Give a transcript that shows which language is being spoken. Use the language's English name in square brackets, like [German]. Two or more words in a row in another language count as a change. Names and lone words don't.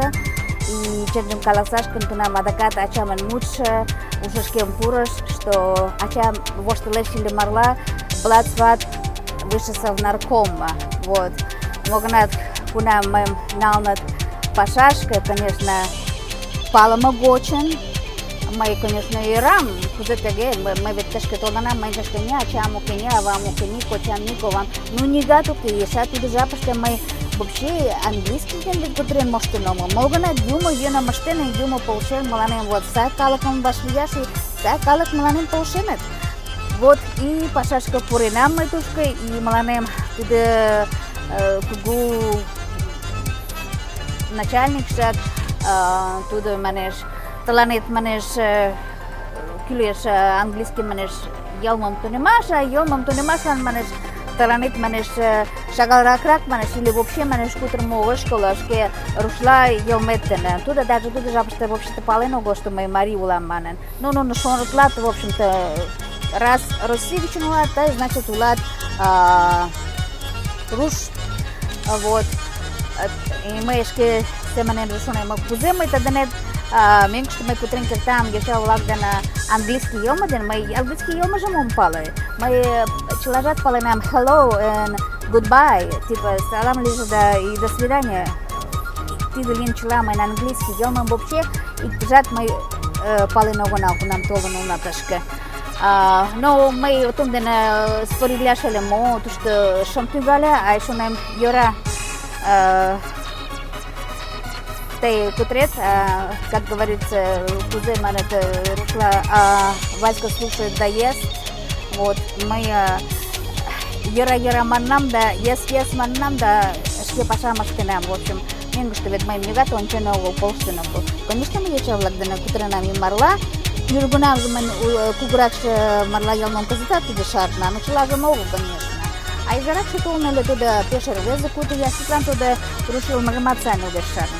[Mari] И чынжым каласаш гын, тунам адакат ачамын мутшо ушышкем пурыш, что ачам воштылеш или марла блатсват [Russian] выше совнаркома. [Mari] Вот. Могынат кунам мыйым налыныт пашашке, конечно, палыме гочын. Мый, конечно, ӧрам, кузе тыге, мый вет тышке толынам, мый тышке ни ачам уке, ни авам уке, ни кочам, ни ковам, ну нигат уке. Эшеат тиде жапыште мый [Russian] вообще английский [Mari] дене кутырен моштен омыл. Могынат юмо йӧным ыштен, юмо полшен мыланем, вот сай калыкым вашлияш, и сай калык мыланем полшеныт. Вот и пашашке пуренам мый тушко, и мыланем тиде кугу начальникшат тудо манеш, тыланет манеш кӱлеш английский манеш йылмым тунемаш, а йылмым тунемашлан манеш тыланет манеш шагалракрак манеш [Russian] или вообще [Mari] манеш кутырымо огеш кӱл, шке рушла йылмет дене. Тудо даже тудо жапыште вообще-то пален огыл, что мый марий улам манын. Ну нуно шонытлат, [Russian] в общем-то, раз [Mari] Россий гычын улат, значит улат руш. Вот. И мый шке семынем шонем, кузе мый тидденет мӧҥгыштӧ мый кутырен кертам йоча-влак дене английский йылме дене, мый английский йылмыжым ом пале. Мый чылажат паленам [English] hello and goodbye, [Mari] типа салам лийже да [Russian] и до свидания. [Mari] Тиде лийын чыла мыйын английский йылмым вообще иктыжат мый пален огынал, кунам толын улна тышке. Но мый тудын дене споритлаш ыле мо, тушто шым тӱҥале, а шонем, йӧра, тый кутырет, [Russian] как говорится, [Mari] кузе маныт рушла, [Russian] Васька слушает да ест. [Mari] Вот, мый йӧра манынам да, ес манынам да, шке пашам ыштенам. [Russian] В общем, [Mari] мӧҥгыштӧ вет мыйым нигат ончен огыл, полштен огыл. Конечно, мый йоча-влак дене кутыренам и марла. Южгунамже мынь кугуракше марла йылмым кызытат тудо шарна, но чылажым огыл, конечно. А изаракше толын ыле тудо пеш рвезе кутыря, садлан тудо руш йылмыжымат сайын огеш шарне.